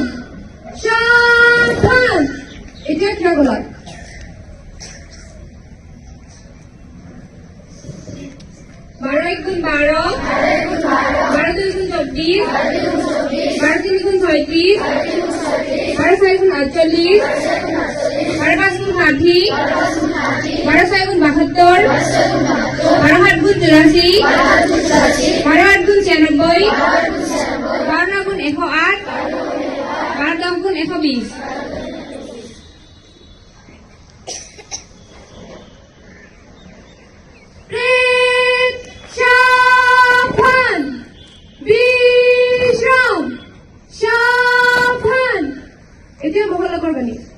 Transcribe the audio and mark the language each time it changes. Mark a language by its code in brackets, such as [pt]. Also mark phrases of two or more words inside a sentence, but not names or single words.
[en] Sharpen. It is regular. [hi] बारह एक गुण 12, 12 2 गुण 24, 12 3 गुण 36, 12 4 गुण 48, 12 5 गुण 60, 12 6 गुण 72, 12 7 गुण 84, 12 8 गुण 96, 12 गुण 108, 12 10 गुण 120. [as] এতিয়া মহলকৰ বাণী